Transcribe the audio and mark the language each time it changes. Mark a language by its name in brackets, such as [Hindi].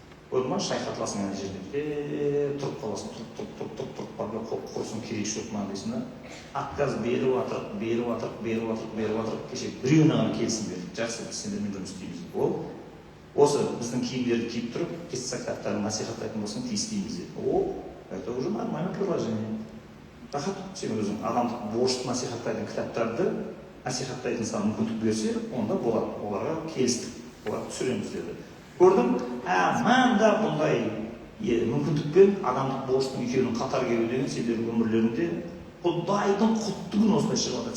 [Kazakh] Көрдің шайқатыласың ана жерде, тұрып қаласың, тұрып барып құрсын керек жоқ маған дейсің да. Отказ беріп атырып, кеше біреуіне ғана келсін берді. Жақсы, біз сендермен жұмыс істейміз. Ол осы біздің киімдерді киіп тұрып, қисса кітаптарын насихаттайтын болсаң тиістейміз деді. [Russian] Это уже нормальное предложение. [Kazakh] Рахат, сен өзің адамдық борышты насихаттайтын кітаптарды насихаттайтын саған мүмкіндік берсе, онда болады. Оларға келістік, олар түсіреміз деді. Көрдің, манда бұндай мүмкіндікпен адамдық борыштың екеуінің қатар келу деген сендердің өмірлерінде Құдайдың құттығын осылай шығып жатыр.